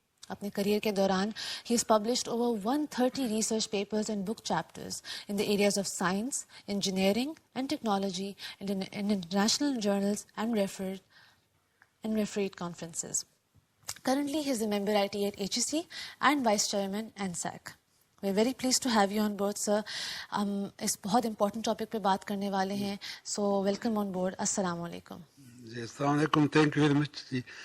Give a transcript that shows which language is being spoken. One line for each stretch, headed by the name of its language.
Urdu: اپنے کریئر کے دوران
English: he has published over 130 research papers and book chapters in the areas of science, engineering and technology in international journals and refereed conferences. Currently he is a member IT at HEC and Vice Chairman ANSAC. We are very pleased to have you on board, sir.
Urdu: اس بہت important topic پہ بات کرنے والے ہیں,
English: so welcome on board.
Urdu: السلام علیکم. جی السلام علیکم,
English: thank you very much.